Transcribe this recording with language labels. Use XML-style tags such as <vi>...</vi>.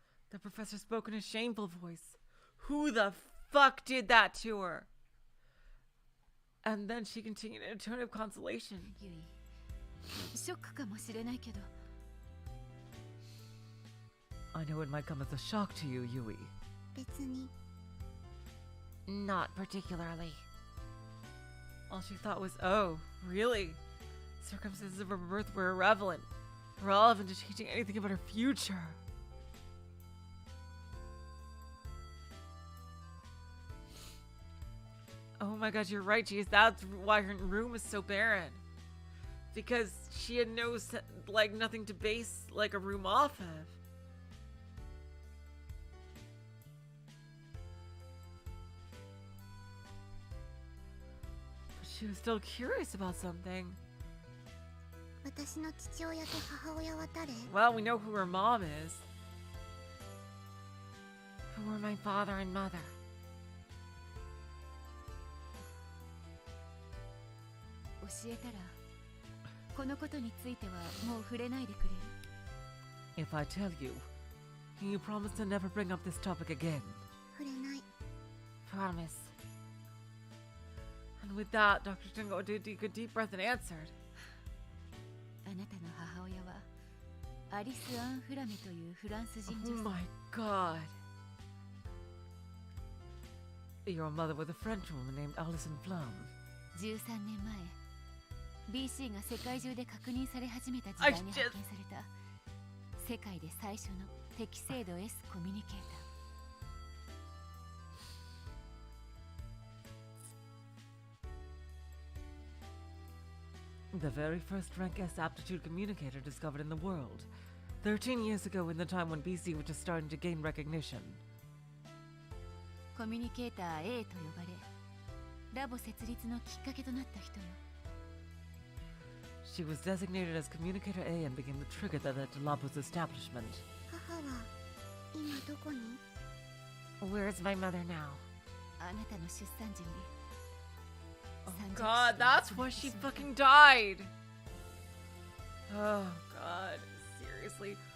<en>The professor spoke in a shameful voice. Who the fuck did that to her? And then she continued in a tone of consolation.</en> <ja>ユイ、ショックかもしれないけど、</ja> <en>I know it might come as a shock to you, Yui.</en> <ja>別に。</ja> <en>Not particularly. All she thought was, oh, really? Circumstances of her birth were irrelevant to teaching anything about her future. Oh my god, you're right, geez. That's why her room is so barren. Because she had nothing to base, like, a room off of. But she was still curious about something.</en> <ja>私の父親と母親は誰？</ja> <en>Well, we know who her mom is. Who are my father and mother?</en> <ja>教えたら、このことについてはもう触れないでくれる？</ja> <en>If I tell you, can you promise to never bring up this topic again?</en> <ja>触れない。</ja> <en>Promise. And with that, Dr. Shingo took a deep breath and answered.</en> <ja>あなたの母親はアリス・アン・フラメというフランス人</ja> <en>Oh</en> <ja>女性。</ja> <en>my god. Your mother was a French woman named Alison Flum.</en> <ja>13年前、BC が世界中で確認され始めた時代に発見された世界で最初の適精度 S コミュニケーター。</ja> <en>The very first rank S aptitude communicator discovered in the world. 13 years ago, in the time when BC was just starting to gain recognition.</en> <ja>コミュニケーター A と呼ばれ、ラボ設立のきっかけとなった人よ。</ja> <en>She was designated as Communicator A and became the trigger that led to Labo's establishment.</en> <ja>母は今どこに？</ja> <en>Where's my mother now?</en> <ja>あなたの出産時に。</ja> <en>Oh god, that's why she fucking died! Oh god, seriously.</en>